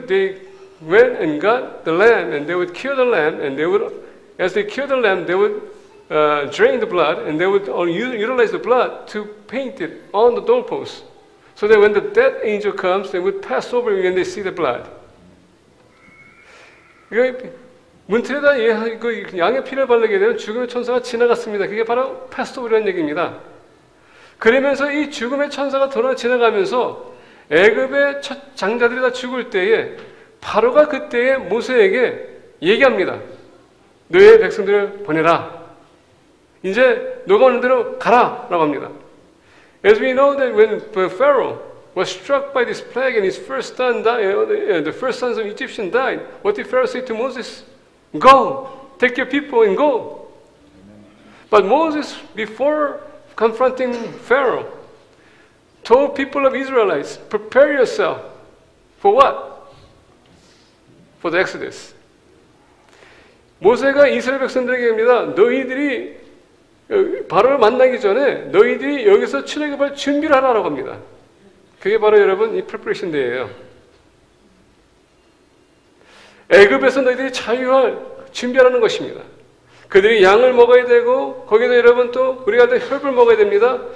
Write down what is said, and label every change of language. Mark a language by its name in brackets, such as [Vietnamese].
[English] They went and got the lamb, and they would kill the lamb, and as they killed the lamb, they would drain the blood, and they would utilize the blood to paint it on the doorpost, so that when the death angel comes, they would pass over when they see the blood. [Korean] 문틀에다 양의 피를 바르게 되면 죽음의 천사가 지나갔습니다. 그게 바로 패스오버라는 얘기입니다. 그러면서 이 죽음의 천사가 돌아 지나가면서 애굽의 장자들이 다 죽을 때에 바로가 그때에 모세에게 얘기합니다. 너의 백성들을 보내라. 이제 너가 오는 대로 가라라고 합니다. [English] As we know that when Pharaoh was struck by this plague and his first son died, the first sons of Egyptian died, what did Pharaoh say to Moses? Go, take your people and go. But Moses, before confronting Pharaoh, told people of Israelites, prepare yourself for what? For the Exodus. [Korean] 모세가 이스라엘 백성들에게 합니다. 너희들이 바로를 만나기 전에 너희들이 여기서 출애굽할 준비를 하라고 합니다. 그게 바로 여러분 이 프리퍼레이션 데이예요. 애굽에서 너희들이 자유할 준비하라는 것입니다. 그들이 양을 먹어야 되고 거기서 여러분 또 우리가 혈을 먹어야 됩니다.